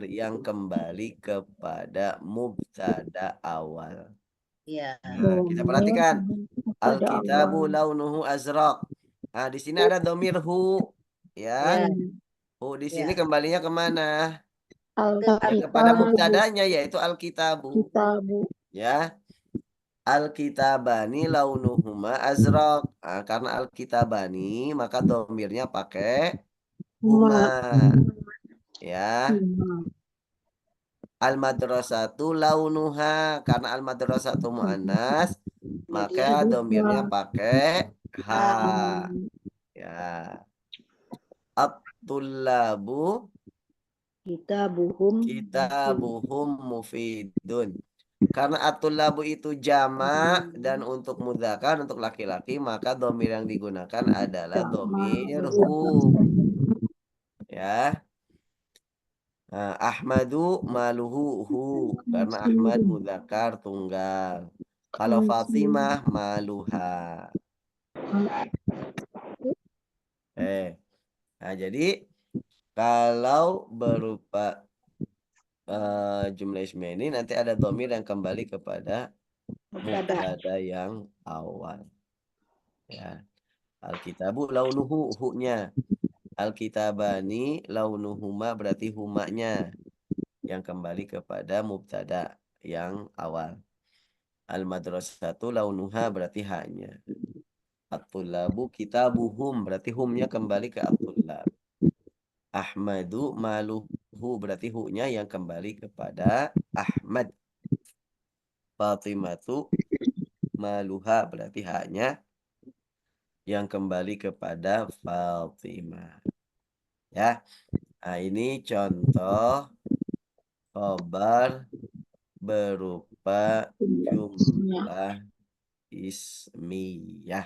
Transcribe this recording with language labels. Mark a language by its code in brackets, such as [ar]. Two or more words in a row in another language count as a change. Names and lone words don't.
[id] domir yang kembali kepada mubtada awal. Iya. Nah, kita Domir perhatikan pada Alkitabu awal. [ar] لونه أزرق. [id] Di sini ada domir hu, ya. Iya. Hu di Iya. sini kembalinya kemana? Ya kepada Alkitabu. mubtadanya yaitu alkitabu, Kitabu. ya. [ar] الكتابان لونهما أزرق. [id] Karena alkitabani maka domirnya pakai huma, Ma. ya. Ma. [ar] المدرسة لونها, [id] karena al-madrasatu muannas maka domirnya pakai ha, ya. At-tullabu Kitabuhum. [ar] كتابهم مفيد. [id] Karena at-tullabu itu jamak dan untuk mudzakkar untuk laki-laki maka domir yang digunakan adalah domir hum, ya. [ar] أحمد ماله هو, [id] karena Ahmad mudzakkar tunggal. Kalau Fatimah maluha. Jadi kalau berupa jumlah ismi ini nanti ada domir yang kembali kepada mubtada yang awal, ya. [ar] الكتاب لونه [id] hu-nya, [ar] الكتابان لونهما [id] berarti humanya yang kembali kepada mubtada yang awal. [ar] المدرسة لونها [id] berarti hanya. [ar] الطلاب كتابهم [id] berarti humnya kembali ke at-tullab. [ar] أحمد ماله [id] berarti hu-nya yang kembali kepada Ahmad. [ar] فاطمة مالها [id] berarti hanya yang kembali kepada Fatimah. Ya. Ini contoh khobar berupa jumlah ismiyah.